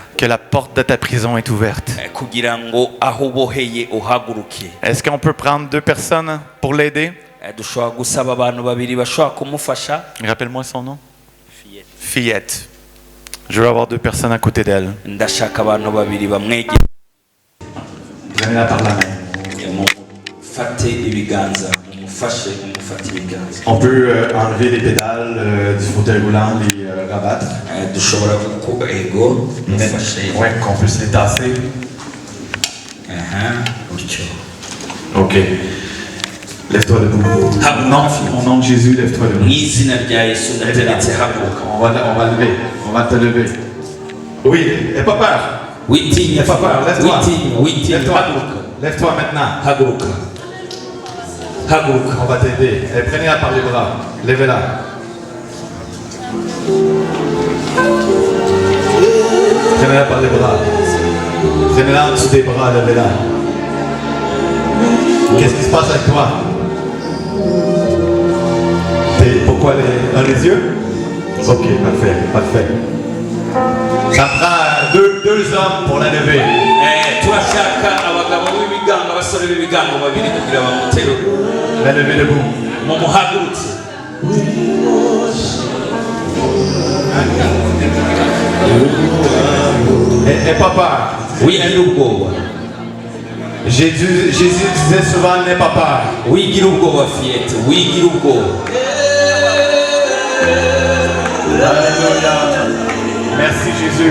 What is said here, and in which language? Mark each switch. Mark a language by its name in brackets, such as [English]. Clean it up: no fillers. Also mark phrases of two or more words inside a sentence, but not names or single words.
[French] que la porte de ta prison est ouverte. [Kinyarwanda] kugira ngo aho uboheye uhaguruke. [French] Est-ce qu'on peut prendre 2 personnes pour l'aider? [Kinyarwanda] Dushobora gusaba abantu babiri bashobora kumufasha. [French] Rappelle-moi son nom. Fillette. Je veux avoir 2 personnes à côté d'elle. [Kinyarwanda] Ndashaka abantu babiri bamwegera. [French] Prenez-la par la main. [Kinyarwanda] Mufate ibiganza, mufashe, mufate ibiganza. [French] On peut enlever les pédales du fauteuil roulant, les rabattre. [Kinyarwanda] Dushobora gukora ego, mufashe. [French] Ouais, qu'on puisse les tasser. [Kinyarwanda] Gutyo. [French] Ok. Lève-toi debout. Non, au nom de Jésus, lève-toi debout. [Kinyarwanda] Mu izina rya Yesu ndategetse haguruka. [French] On va lever. On va te lever. Oui, n'aie pas peur. [Kinyarwanda] Witinya, [French] N'aie pas peur. Lève-toi. [Kinyarwanda] Witinya, [French] Lève-toi. [Kinyarwanda] haguruka. [French] Lève-toi maintenant. [Kinyarwanda] Haguruka. Haguruka. [French] On va t'aider. Et prenez-la par les bras. Levez-la. Prenez-la par les bras. Prenez-la en dessous des bras. Levez-la. Qu'est-ce qui se passe avec toi? Pourquoi dans les yeux? Ok, parfait. Ça prend deux hommes pour la lever. [Kinyarwanda] Turashaka abagabo b'ibigango, abasore b'ibigango babiri kugira bamuterure. [French] La lever debout. [Kinyarwanda] Mumuhagurutse. [French] Et papa. [Kinyarwanda] Wigira ubwoba. [French] Jésus disait souvent n'aie pas peur. [Kinyarwanda] Wigira ubwoba Fillette, wigira ubwoba. [French] Alléluia. Merci Jésus.